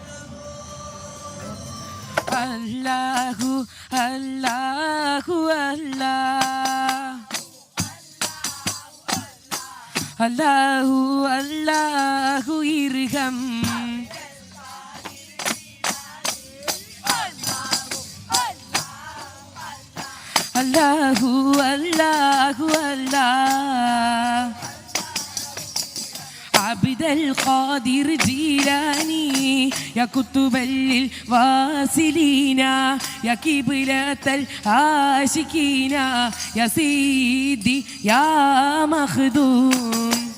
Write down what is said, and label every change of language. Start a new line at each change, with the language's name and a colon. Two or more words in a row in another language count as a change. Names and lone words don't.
Arabic: الله الله الله الله ارحم الله الله الله عبد القادر جيلاني يا كتب الواصلين يا قبلة العاشقين يا سيدي يا مخدوم